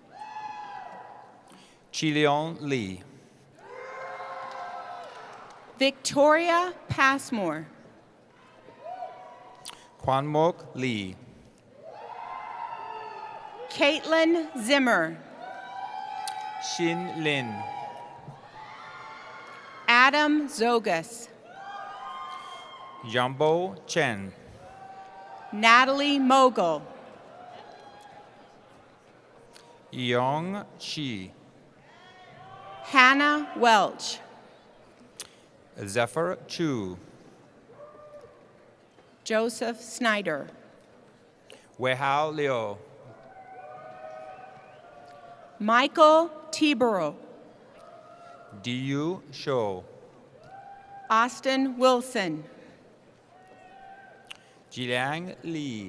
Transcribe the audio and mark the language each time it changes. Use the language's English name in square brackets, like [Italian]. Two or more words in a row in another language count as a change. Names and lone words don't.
[English] Chilion Lee, Victoria Passmore, Kwanmok Lee, Caitlin Zimmer, Xin Lin, Adam Zogas, Jambo Chen, Natalie Mogul, Yong Chi, Hannah Welch, Zephyr Chu, Joseph Snyder, Weihao Liu, Michael Tibero, Diyu Shou, Austin Wilson, Jiliang Li,